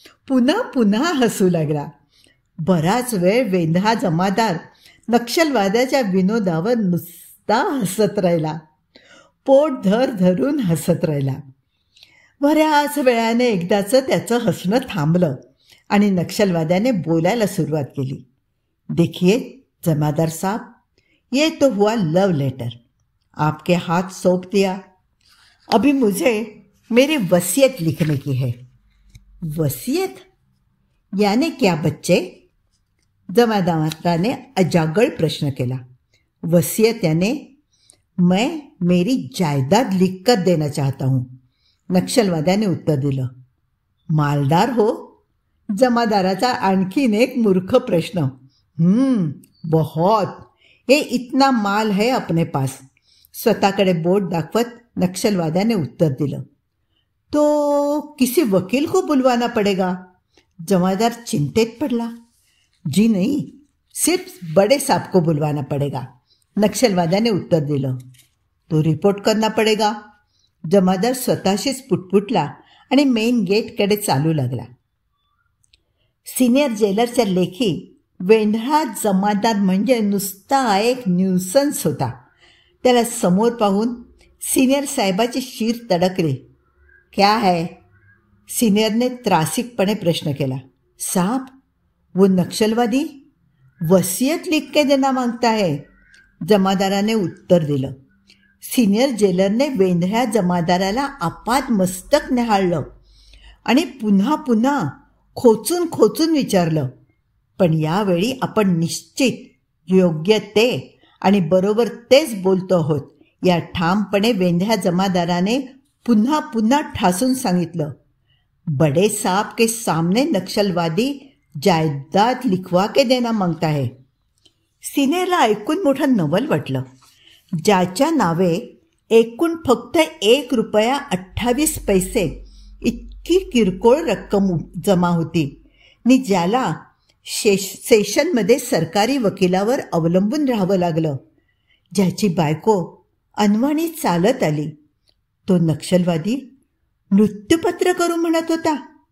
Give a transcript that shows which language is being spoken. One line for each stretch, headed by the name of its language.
Marathi: पुन्हा पुन्हा हसू लागला. बराच वेळ वेंधळा जमादार नक्षलवाद्याच्या विनोदावर नुसता हसत राहिला. पोट धर धरून हसत राहिला. बऱ्याच वेळाने एकदाचं त्याचं हसणं थांबलं आणि नक्षलवाद्याने बोलायला सुरुवात केली.
Hindi: देखिए जमादार साहब, ये तो हुआ लव लेटर, आपके हाथ सौंप दिया. अभी मुझे मेरी वसीयत लिखने की है. वसीयत यानी क्या बच्चे.
Marathi: जमादाराने अजागळ प्रश्न केला.
Hindi: वसीयत यानी मैं मेरी जायदाद लिख कर देना चाहता हूँ,
Marathi: नक्षलवाद्याने उत्तर दिलं.
Hindi: मालदार हो.
Marathi: जमादाराचा आणखीन एक मूर्ख प्रश्न. बहुत.
Hindi: ये इतना माल है अपने पास.
Marathi: स्वतःकडे बोट दाखवत नक्षलवाद्याने उत्तर दिलं.
Hindi: तो किसी वकील को बुलवाना पड़ेगा.
Marathi: जमादार चिंतेत पडला.
Hindi: जी नहीं, सिर्फ बड़े साहब को बुलवाना पड़ेगा,
Marathi: नक्षलवाद्याने उत्तर दिलं.
Hindi: तो रिपोर्ट करना पड़ेगा.
Marathi: जमादार स्वतःशीच पुटपुटला आणि मेन गेटकडे चालू लागला. सिनियर जेलरच्या लेखी वेंधळा जमादार म्हणजे नुसता एक न्यूसन्स होता. त्याला समोर पाहून सिनियर साहेबाची शीर तडकली.
Hindi: क्या है.
Marathi: सिनियरने त्रासिकपणे प्रश्न केला.
Hindi: साहब, वो नक्षलवादी वसीयत लिख के देना मांगता है,
Marathi: जमादाराने उत्तर दिलं. सिनियर जेलरने वेंधळ्या जमादाराला आपात मस्तक न्याहाळलं आणि पुन्हा पुन्हा खोचून खोचून विचारलं. पण यावेळी आपण निश्चित योग्य ते आणि बरोबर तेच बोलतो आहोत या ठामपणे वेंध्या जमादाराने पुन्हा पुन्हा ठासून सांगितलं.
Hindi: बडे साहब के सामने नक्षलवादी जायदाद लिखवा के देना मागता है.
Marathi: सिनेरला ऐकून मोठं नवल वाटलं. ज्याच्या नावे एकूण फक्त ₹1.28 इतकी किरकोळ रक्कम जमा होती नि ज्याला सेशनमध्ये सरकारी वकिलावर अवलंबून राहावं लागलं, ज्याची बायको अनवाणी चालत आली, तो नक्षलवादी मृत्यूपत्र करू म्हणत होता.